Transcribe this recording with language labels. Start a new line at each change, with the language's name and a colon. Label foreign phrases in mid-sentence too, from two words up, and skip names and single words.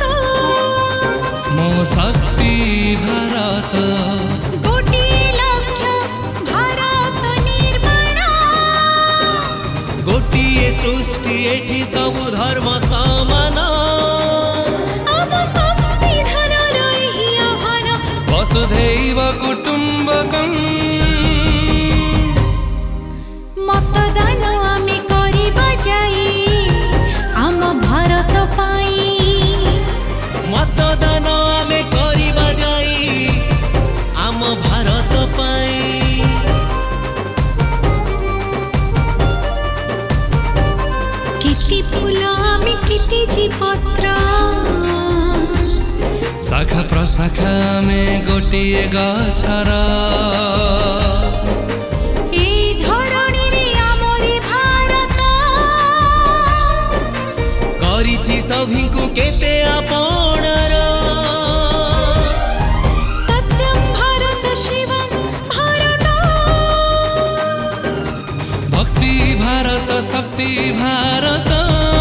Odia: ମୋ ଶକ୍ତି ଭାରତ ଗୋଟିଏ ଲକ୍ଷ୍ୟ ଭାରତ ନିର୍ମାଣ ଗୋଟିଏ ସୃଷ୍ଟି ଏଠି ସବୁ ଧର୍ମ ସମାନ ଆମ ସମ୍ବିଧାନ ରହି ଆହ୍ୱାନ
Sanskrit: वसुधैव कुटुम्बकम्
Odia: ମତଦାନ ଆମେ କରିବା ଯାଇ ଆମ ଭାରତ ପାଇଁ ମତଦାନ ଆମେ କରିବା ଯାଇ ଆମ ଭାରତ ପାଇଁ କେତେ ଫୁଲ ଆମେ କେତେ ଜୀପତ୍ର ଶାଖା ପ୍ରଶାଖା ମେଁ ଗୋଟିଏ ଗଛର ଏଇ ଧରଣୀ ରେ ଆମରି ଭାରତ କରିଛି ସଭିଙ୍କୁ କେତେ ଆପଣର ସତ୍ୟଂ ଭାରତ ଶିବଂ ଭାରତ ଭକ୍ତି ଭାରତ ଶକ୍ତି ଭାରତ